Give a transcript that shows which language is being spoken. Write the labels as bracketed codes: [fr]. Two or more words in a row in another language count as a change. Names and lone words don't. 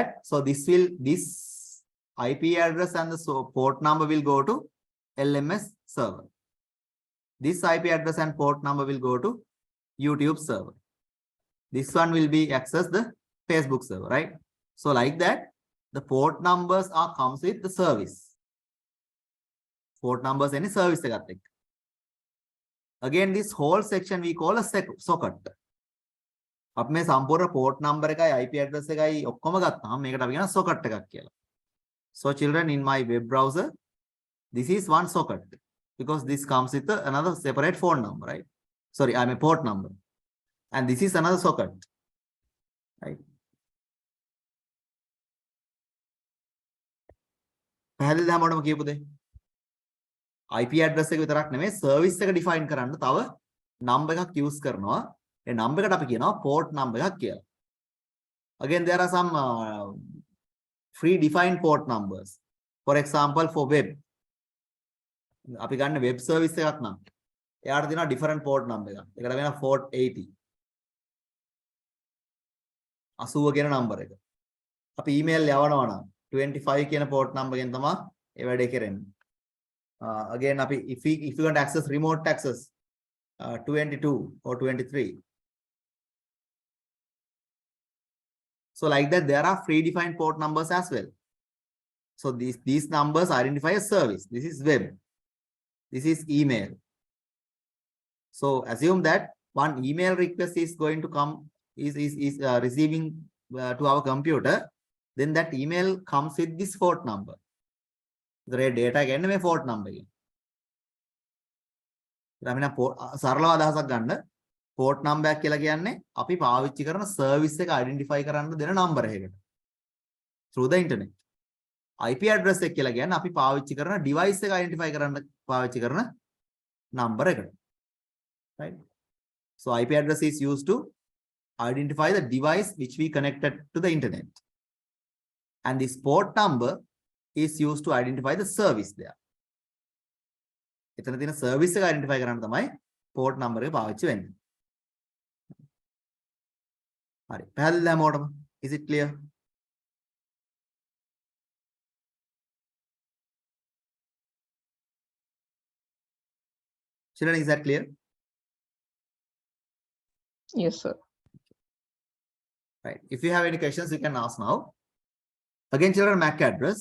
[en] So this IP address and the port number will go to LMS server. This IP address and port number will go to YouTube server. This one will be access the Facebook server, right? So like that, the port numbers are comes with the service. Port numbers any service [si] එකත් එක්ක. [en] Again, this whole section we call a socket. [si] අපි මේ සම්පූර්ණ [en] port number [si] එකයි [en] IP address [si] එකයි ඔක්කොම ගත්තාම මේකට අපි කියන socket එකක් කියලා. [en] So children, in my web browser, this is one socket because this comes with another separate phone number, right? Sorry, I'm a port number. And this is another socket, right? [si] පැහැදිලිද හැමෝටම කියපු දේ? [en] IP address [si] එක විතරක් නෙමෙයි service එක define කරන්න තව number එකක් use කරනවා. ඒ number එකට අපි කියනවා [en] port number [si] එකක් කියලා. [en] Again, there are some pre-defined port numbers. For example, for web. [si] අපි ගන්න [en] web service [si] එකක් නම් එයාට දෙනවා [en] different port number [si] එකක්. ඒකට වෙනවා port 80. 80 කියන number එක. අපි email යවනවා නම් 25 කියන [en] port number [si] එකෙන් තමයි ඒ වැඩේ කරන්නේ. [en] Again, if you want to access remote access, 22 or 23. So like that, there are predefined port numbers as well. So these numbers identify a service. This is web. This is email. So assume that one email request is going to come, is receiving to our computer. Then that email comes with this port number. The data again may port number. [si] සරලව අදහසක් ගන්න [en] port number [si] එක කියලා කියන්නේ අපි පාවිච්චි කරන service එක identify කරන්න දෙන number එකකට [en] through the internet. IP address [si] එක කියලා කියන්නේ අපි පාවිච්චි කරන device එක identify කරන්න පාවිච්චි කරන number එකට. [en] Right? So IP address is used to identify the device which we connected to the internet. And this port number is used to identify the service there. [si] එතන තියෙන service එක identify කරන්න තමයි [en] port number [si] එක පාවිච්චි වෙන්නේ. හරි. පැහැදිලිද හැමෝටම? [en] Is it clear? Children, is that clear? Yes, sir. Right. If you have any questions, you can ask now. Again, children, MAC address.